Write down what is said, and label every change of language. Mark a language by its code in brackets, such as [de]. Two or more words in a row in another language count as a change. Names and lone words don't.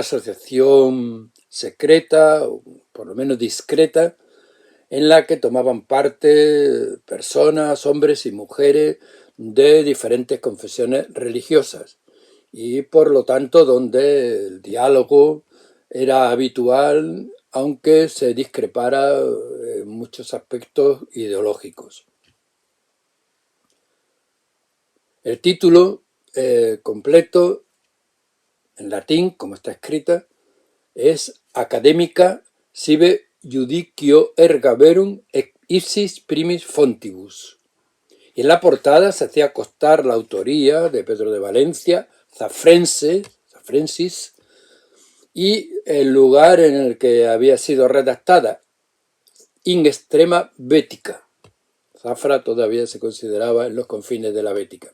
[es] asociación secreta, o por lo menos discreta, en la que tomaban parte personas, hombres y mujeres de diferentes confesiones religiosas y por lo tanto donde el diálogo era habitual, aunque se discrepara en muchos aspectos ideológicos. El título completo, en latín, como está escrita, es Academica sive iudicio erga verum ipsis primis fontibus. Y en la portada se hacía constar la autoría de Pedro de Valencia, zafrensis, y el lugar en el que había sido redactada, [la] in extrema Bética. [es] Zafra todavía se consideraba en los confines de la Bética.